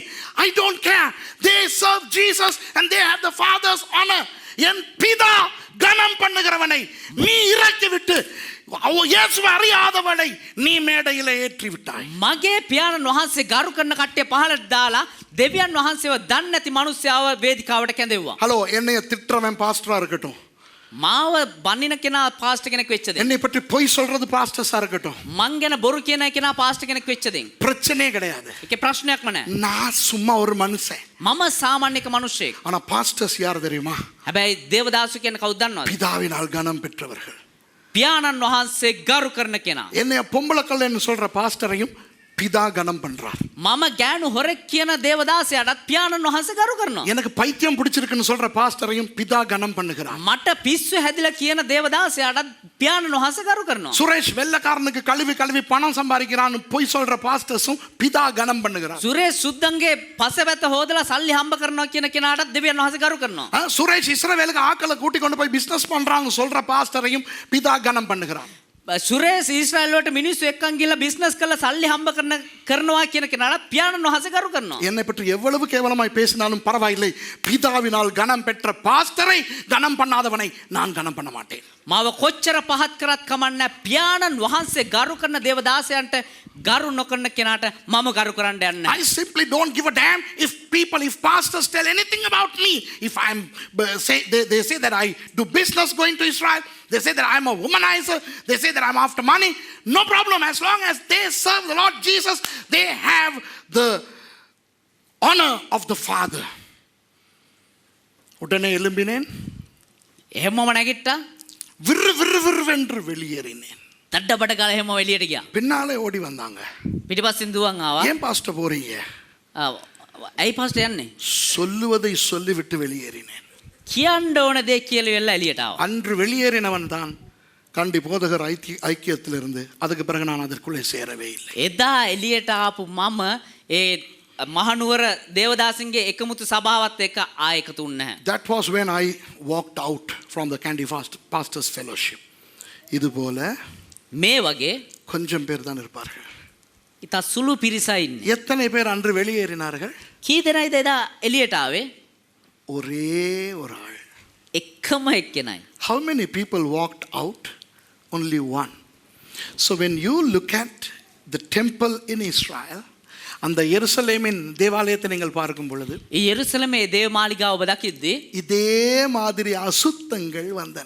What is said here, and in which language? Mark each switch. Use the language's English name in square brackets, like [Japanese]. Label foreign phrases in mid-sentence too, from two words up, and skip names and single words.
[English] I don't care. They serve Jesus and they have the Father's honor. [Tamil] என் பிதா கனம் பண்ணுகிறவனை நீ இறக்கி விட்டு இயேசுவை அறியாதவனை நீ மேடையிலே ஏற்றி விட்டாய். [Sinhala] මගේ පියාණන් වහන්සේ ගරු කරන කට්ටිය පහලට දාලා දෙවියන් වහන්සේව දන්නේ නැති මිනිස්සයව වේදිකාවට කැඳෙව්වා. [Tamil] ஹலோ, என்னைய திட்டுறவன் பாஸ்டரா இருக்கட்டும், [Sinhala] මාව බන්නින කෙනා පාස්ටර් කෙනෙක් වෙච්ච දෙයක්. [Tamil] என்னை பற்றி பொய் சொல்றது பாஸ்டர்ஸா இருக்கட்டும், [Sinhala] මං ගැන බොරු කියන කෙනා පාස්ටර් කෙනෙක් වෙච්ච දෙයක්. [Tamil] பிரச்சனையே கிடையாது. [Sinhala] ඒකේ ප්‍රශ්නයක්ම නැහැ. [Tamil] நான் சும்மா ஒரு மனுஷன். [Sinhala] මම සාමාන්‍යක මිනිහෙක්. [Tamil] ஆனா பாஸ்டர்ஸ் யார் தெரியுமா? [Sinhala] හැබැයි දේවදාසු කියන්නේ කවුද දන්නවද? [Tamil] பிதாவினால் கனம் பெற்றவர்கள். [Sinhala] පියාණන් වහන්සේ ගරු කරන කෙනා. [Tamil] என்னைய பொம்பளை கல்லன்னு சொல்ற பாஸ்டரையும் பிதா கனம் பண்றார். [Sinhala] මම ගෑනු හොරෙක් කියන දේවදාසයාටත් පියාණන් වහන්සේ ගරු කරනවා. [Tamil] எனக்கு பைத்தியம் பிடிச்சிருக்குன்னு சொல்ற பாஸ்டரையும் பிதா கனம் பண்ணுகிறார். [Sinhala] මට පිස්සු හැදිලා කියන දේවදාසයාටත් පියාණන් වහන්සේ ගරු කරනවා. [Tamil] சுரேஷ் வெள்ளக்காரனுக்கு கழுவி கழுவி பணம் சம்பாதிக்கிறான்னு பொய் சொல்ற பாஸ்டர்ஸும் பிதா கனம் பண்ணுகிறார். [Sinhala] සුරේෂ් සුද්දන්ගේ පසපැත්ත හොදලා සල්ලි හම්බ කරනවා කියන කෙනාටත් දෙවියන් වහන්සේ ගරු කරනවා. [Tamil] சுரேஷ் இஸ்ரவேலுக்கு ஆக்களை கூட்டி கொண்டு போய் பிசினஸ் பண்றாங்க சொல்ற பாஸ்டரையும் பிதா கனம் பண்ணுகிறார். [Sinhala] සුරේෂ් ඊශ්‍රායල් වලට මිනිස්සු එක්කන් ගිහලා බිස්නස් කරලා සල්ලි හම්බ කරනවා කියන කෙනාට පියාණන් වහන්සේ කරු කරනවා. [Tamil] என்னை பற்றி எவ்வளவு கேவலமாய் பேசினாலும் பரவாயில்லை, பிதாவினால் கனம் பெற்ற பாஸ்டரை கனம் பண்ணாதவனை நான் கனம் பண்ண மாட்டேன். [Sinhala] මාව කොච්චර පහත් කරත් කමන්නේ පියාණන් වහන්සේ ගරු කරන දේවදාසයන්ට ගරු නොකරන කෙනාට මම ගරු කරන්න යන්නේ නැහැ. [English] I simply don't give a damn if pastors tell anything about me. If they say that I do business going to Israel, they say that I'm a womanizer, they say that I'm after money, no problem. As long as they serve the Lord Jesus, they have the honor of the Father. [Tamil] உடனே எழும்பினேன், [Sinhala] එහෙමම නැගිට්ටා. [Tamil] விறு விறு விறுவென்று வெளியேறினேன். [Sinhala] තඩබඩ ගාලා එහෙම එළියට ගියා. [Tamil] பின்னாலே ஓடி வந்தாங்க. [Sinhala] පිටිපස්සෙන් දුවන් ආවා. [Tamil] ஏன் பாஸ்டர் போறீங்க? [Sinhala] ඇයි පාස්ටර් යන්නේ? [Tamil] சொல்லுவதை சொல்லிவிட்டு வெளியேறினேன். [Sinhala] කියන්න ඕන දේ කියලා වෙලා එළියට ආවා. [Tamil] அன்று வெளியேறினவன் தான் கண்டி போதகர் ஐக்கியத்திலிருந்து. அதுக்கு பிறகு நான் அதற்குள்ளே சேரவே இல்லை. [Sinhala] එදා එළියට ආපු මම ඒ මහනුවර දේවදාසින්ගේ එකමුතු සභාවත් එක්ක ආයෙ එකතු වුණේ නැහැ. [English] That was when I walked out from the Candy Pastors Fellowship. [Tamil] இது போல [Sinhala] මේ වගේ [Tamil] கொஞ்சம் பேர் தான் இருப்பார்கள். [Sinhala] ඉතා සුළු පිරිසයි ඉන්නේ. [Tamil] எத்தனை பேர் அன்று வெளியேறினார்கள்? [Sinhala] කී දෙනායිද එදා එළියට ආවේ? [Tamil] ஒரே ஒரு ஆள். [Sinhala] එකම එක්කෙනයි. [English] How many people walked out? Only one. So when you look at the temple in Israel, [Tamil] அந்த எருசலேமின் தேவாலயத்தை நீங்கள் பார்க்கும் பொழுது [Sinhala] ඒ යෙරුසලමේ දේව මාලිගාව ඔබ දකිද්දී [Tamil] இதே மாதிரி அசுத்தங்கள் வந்தன.